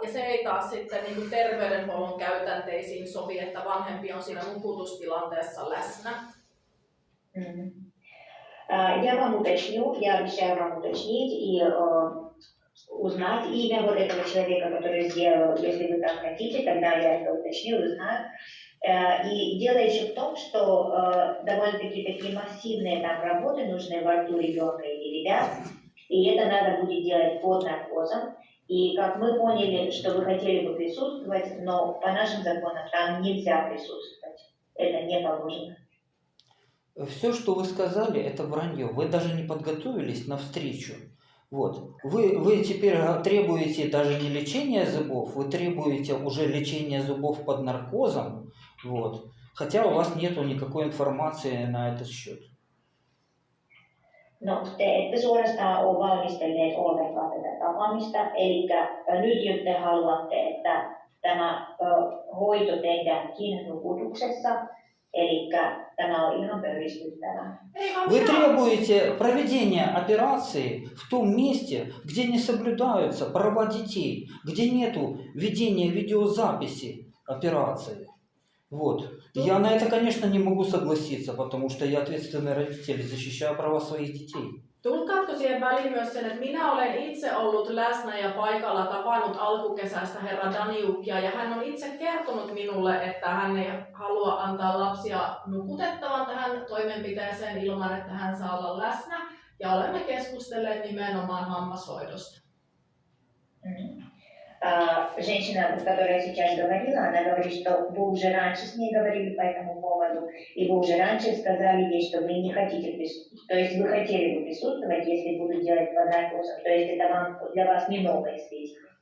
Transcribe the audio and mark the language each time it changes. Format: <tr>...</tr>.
<fi>Ja se ei taas sitten niin kuin terveydenhuollon käytänteisiin sovi, että vanhempi on siinä nukutustilanteessa läsnä.</fi> <ru>Я вам уточню, я обещаю вам уточнить и узнать имя вот этого человека, который сделал, если вы так хотите, тогда я это уточню, узнаю. И дело еще в том, что довольно-таки такие массивные там работы нужны во рту ребенка или ребят, и это надо будет делать под наркозом. И как мы поняли, что вы хотели бы присутствовать, но по нашим законам там нельзя присутствовать, это не положено. Все, что вы сказали, это вранье. Вы даже не подготовились на встречу. Вот. Вы теперь требуете даже не лечения зубов, вы требуете уже лечения zubов под наркозом, вот. Хотя у вас нету никакой информации на этот счет.</ru> <fi>No, te ette suorastaan ole valmistelleet ollenkaan tätä tapaamista, eli nyt te haluatte, että tämä hoito tehdäänkin nukutuksessa, eli tämä on ihan pöyristyttävää.</fi> <ru>Вы требуете проведения операции в том месте, где не соблюдаются права детей, где нету ведения видеозаписи операции. Вот. Я на это, конечно, не могу согласиться, потому что я ответственный родитель, защищаю права своих детей.</ru> <fi>Tulkaatko siihen väliin myös sen, että minä olen itse ollut läsnä ja paikalla tavannut alkukesästä herra Daniukia ja hän on itse kertonut minulle, että hän ei halua antaa lapsia nukutettavan tähän toimenpiteeseen ilman, että hän saa olla läsnä ja olemme keskustelleet nimenomaan hammashoidosta.</fi> <ru>Женщина, которая сейчас говорила, она говорит, что вы уже раньше с ней говорили по этому поводу, и вы уже раньше сказали ей, что вы не хотите присутствовать, то есть вы хотели бы присутствовать, если будут делать под наркозом, то есть это для вас не новое известие.</ru>